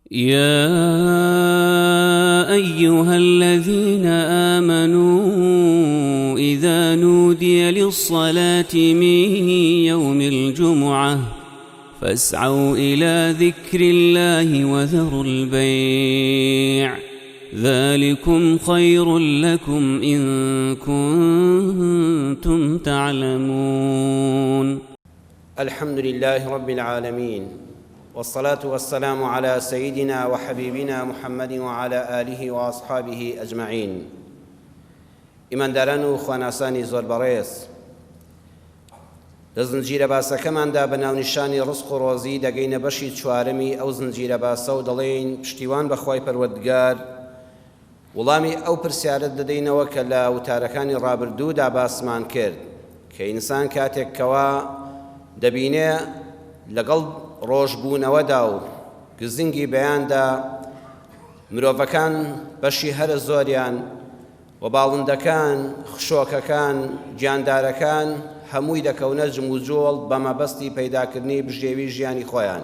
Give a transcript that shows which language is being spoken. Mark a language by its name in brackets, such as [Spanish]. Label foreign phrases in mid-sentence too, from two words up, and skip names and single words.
[Arabic] يا أيها الذين آمنوا إذا نودي للصلاة من يوم الجمعة فاسعوا إلى ذكر الله وذروا البيع ذلكم خير لكم إن كنتم تعلمون. الحمد لله رب العالمين، والصلاة والسلام على سيدنا وحبيبنا محمد وعلى آله وأصحابه أجمعين. [Central Kurdish] ئیمانداران و خواناسانی زۆر بەڕێز، لە زنجیرە باسەکەماندا بە ناونیشانی ڕزق و ڕۆزی دەگەینە بەشی چوارەمی ئەو زنجیرە باسە و دەڵێین پشتیوان بەخوای پەروەردگار وەڵامی ئەو پرسیارەت دەدەینەوە کە لە وتارەکانی ڕابردوودا باسمان کرد کە ئینسان کاتێکەوە دەبینێ لەگەڵ ڕۆژبوونەوەدا و گزنگی بەیاندا مرۆڤەکان بەشی هەرە زۆریان و باڵندەکان، خشۆکەکان، گیاندارەکان هەمووی دەکەونە جم و جۆڵ بە مەبەستی پەیداکردنی بژێوی ژیانی خۆیان.